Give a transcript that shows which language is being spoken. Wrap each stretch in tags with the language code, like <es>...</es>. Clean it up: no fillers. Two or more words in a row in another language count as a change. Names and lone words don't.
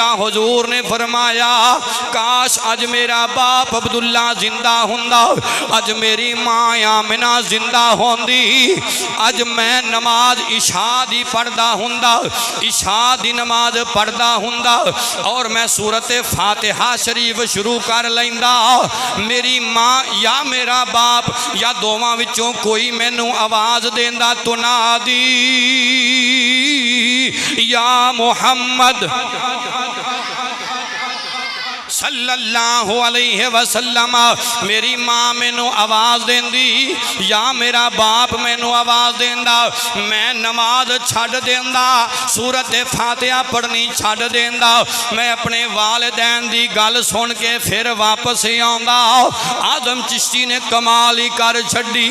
<pa>حضور نے فرمایا کاش اج میرا باپ عبداللہ زندہ ہندا، اج میری ماں آمنہ زندہ ہوندی، اج میں نماز عشاء دی پڑھدا ہندا، عشاء دی نماز پڑھدا ہندا اور میں سورت فاتحہ شریف شروع کر لیندا. میری ماں یا میرا باپ یا دوواں وچوں کوئی مینوں آواز دیندا تو</pa> <ar>نادى يا محمد صلى الله عليه وسلم.</ar> <pa>میری ماں مینوں آواز دیندی یا میرا باپ مینوں آواز دیندا، میں نماز چھڈ دیندا، سورت فاتحہ پڑھنی چھڈ دیندا، میں اپنے والدین دی گل سن کے پھر واپس آؤندا. آدم چشتی نے کمال ہی کر چھڈی.</pa>